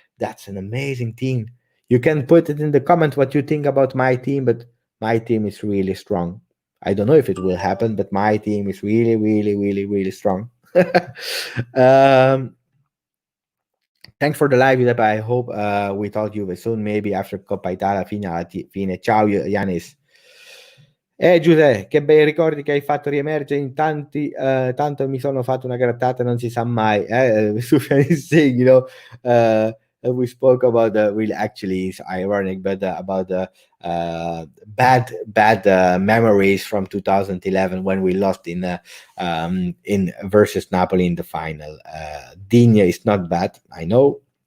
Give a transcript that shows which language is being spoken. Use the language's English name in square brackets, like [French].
[English] That's an amazing team. You can put it in the comment what you think about my team, but my team is really strong. I don't know if it will happen, but my team is really, really, really, really strong. um, Thanks for the live, Giuseppe. I hope we talk you soon, maybe after Coppa Italia fine. [Italian] Ciao, Yanis. Giuseppe, che bei ricordi che hai fatto riemergere in tanti, tanto mi sono fatto una grattata, non si sa mai. [English] Sufjan is saying, we spoke about really, actually, it's ironic, but about the bad memories from 2011 when we lost in versus Napoli in the final. Digne is not bad, I know.